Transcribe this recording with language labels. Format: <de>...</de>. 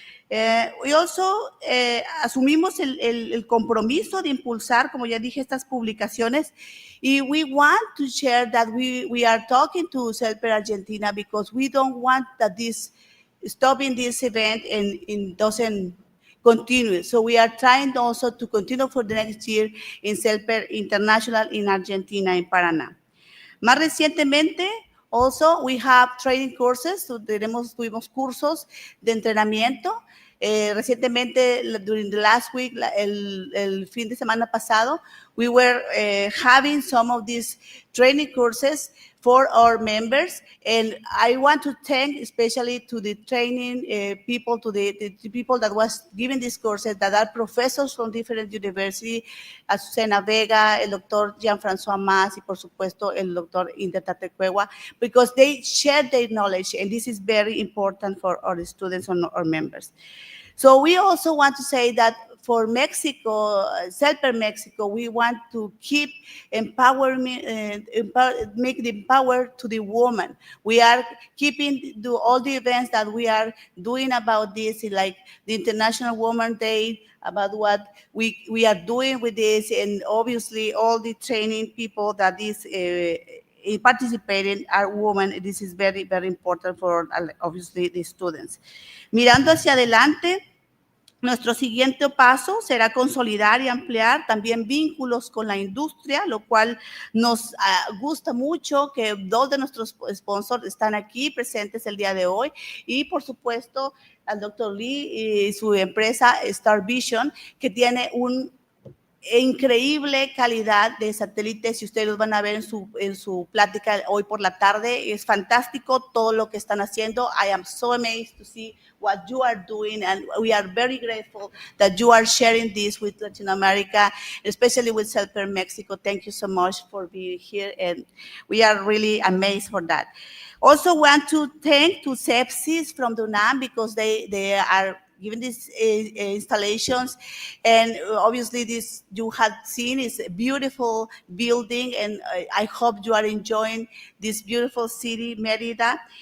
<en>We also</en> <es>asumimos el compromiso de impulsar, como ya dije, estas publicaciones, y</es> <en>we want to share that we are talking to CELPER Argentina, because we don't want that stopping this event and doesn't continue. So we are trying also to continue for the next year in CELPER International in Argentina, in Paraná.</en> <es>Más recientemente,</es> <en>also we have training courses.</en> <es>Tuvimos cursos de entrenamiento. Recientemente,</es> <en>during the last week,</en> <es>el fin de semana pasado,</es> <en>we were having some of these training courses for our members, and I want to thank especially to the training people, to the people that was giving these courses, that are professors from different universities, Azucena Vega, el doctor Jean-François Mas,</en> <es>y por supuesto el doctor</es> <en>Inder Tatecuegua, because they share their knowledge, and this is very important for our students and our members. So we also want to say that for Mexico, CELPER Mexico, we want to keep empowerment, make the empower to the woman. We are keeping all the events that we are doing about this, like the International Women's Day, about what we are doing with this, and obviously all the training people that is participating are women. This is very, very important for, obviously, the students.</en> <es>Mirando hacia adelante, nuestro siguiente paso será consolidar y ampliar también vínculos con la industria, lo cual nos gusta mucho que 2 de nuestros sponsors están aquí presentes el día de hoy, y por supuesto al Dr. Lee y su empresa Star Vision, que tiene un increíble calidad de satélites, y ustedes los van a ver en su plática hoy por la tarde. Es fantástico todo lo que están haciendo.</es> <en>I am so amazed to see what you are doing, and we are very grateful that you are sharing this with Latin America, especially with CELPER Mexico. Thank you so much for being here, and we are really amazed for that. Also want to thank to Sepsis from the UNAM, because they are giving these installations, and obviously this you have seen is a beautiful building, and I hope you are enjoying this beautiful city, Mérida.</en>